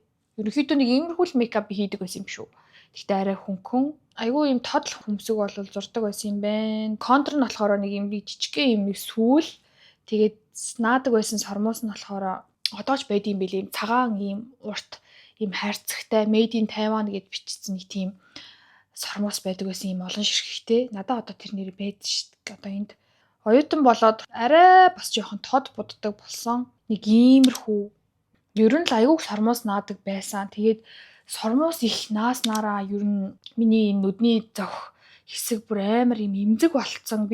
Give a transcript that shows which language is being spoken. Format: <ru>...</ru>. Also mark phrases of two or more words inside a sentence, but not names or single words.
<mn>Ерөнхийдөө нэг иймэрхүү л мейкап хийдэг байсан юм шүү. Гэхдээ арай хөнгөн. Айгүй юм тод хөмсөг бол зурдаг байсан юм байна. Контур нь болохоор нэг юм жижигхэн юм нэг сүүл. Тэгээд наадаг байсан сормоос нь болохоор одооч байд юм бэлээ. Цагаан юм урт юм хайрцагтай</mn> <en>made in Taiwan</en> <mn>гэд бичсэн нэг тийм сормоос байдаг байсан юм олон ширхэгтэй. Надад одоо тэр нэр байд шүү дээ. Одоо энд оюутан болоод арай бас жоохон тод буддаг болсон. Нэг иймэрхүү. Ер нь л айгүй сормоос наадаг байсан. Тэгээд сормоос их нааснараа ер нь миний нүдний зөх хэсэг бүр амар юм эмзэг болцсон.</mn>